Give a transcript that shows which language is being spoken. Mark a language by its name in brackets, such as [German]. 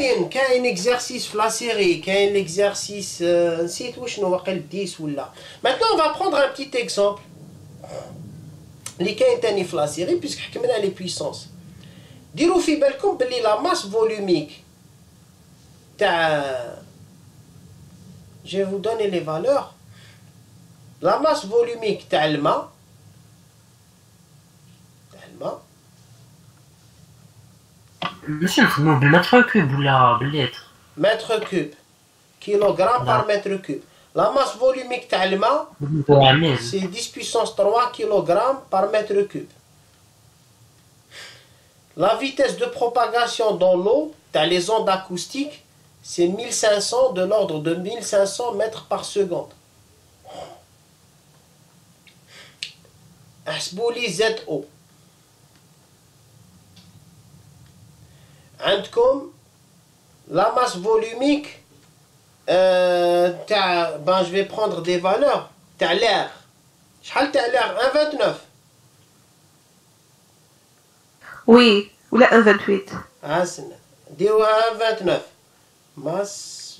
[Arabic] كاين exercice في la série, كاين l'exercice نسيت وشنو واقيلا 10 ولا. [French] Maintenant on va prendre un petit exemple [Arabic] اللي كاين تاني في [French] la série puisque [Arabic] حكمنا [French] les puissances. [Arabic] ديروا في بالكم باللي [French] la masse volumique تاع je vais vous donner les valeurs. La masse volumique تاع الماء [Arabic] ماشي نخدمو بالمتر كوب ولا بالليتر؟ [French] mètre cube, kilogramme par mètre cube. La masse volumique تاع الماء c'est 10 puissance 3 kg par mètre cube. La vitesse de propagation dans l'eau تاع les ondes acoustiques c'est 1500, de l'ordre de 1500 mètres par seconde. [Arabic] احسبوا لي ZO. عندكم [French] la masse volumique je vais prendre des valeurs تاع l'air. [Arabic] شحال تاع l'air 1,29. [French] Oui, [Arabic] ولا 1,28. استنى ديروها 1,29 masse.